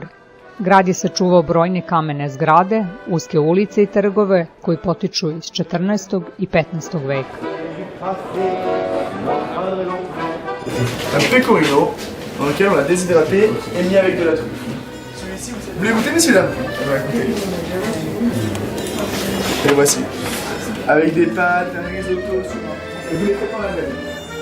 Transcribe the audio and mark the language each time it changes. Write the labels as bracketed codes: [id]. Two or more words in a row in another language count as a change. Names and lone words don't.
[sr] Grad je sačuvao brojne kamene zgrade, uske ulice i trgove koji potiču iz 14. i 15. veka. [fr] Un pecorino dans lequel on l'a déshydraté et mis avec de la truffe. Celui-ci, vous voulez goûter, messieurs dames? On va goûter. Et voici. Avec des pâtes, un risotto souvent. Et vous les faites en la même.